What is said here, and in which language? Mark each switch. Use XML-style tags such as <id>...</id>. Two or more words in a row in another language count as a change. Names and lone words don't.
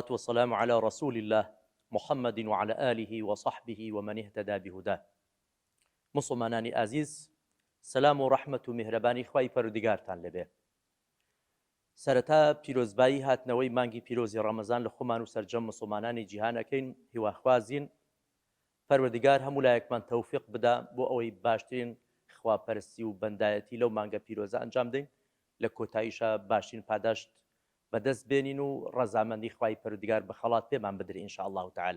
<ar>والسلام على رسول الله محمد وعلى آله وصحبه ومن اهتدى بهداه</ar> <ckb>مسلمانانی ئازیز سلام و ڕەحمەت و میهرەبانی خوای پەروەردگارتان لەبێ. سەرەتا پیرۆزبایی هاتنەوەی مانگی پیرۆزی ڕەمەزان لە خۆمان و سەرجەم مسلمانانی جیهانەکەین، هیواخوازین پەروەردگار هەموو لایەکمان تەوفیق بدا بۆ ئەوەی باشترین خواپەرستی و بەندایەتی لەو مانگە پیرۆزە ئەنجام دەین، لە کۆتاییشە باشترین پاداشت بەدەست بێنین و ڕەزامەندی خوای پەروەردگار بە خەڵات پێمان بدرێ</ckb> <ar>ئینشاء الله تعالی.</ar>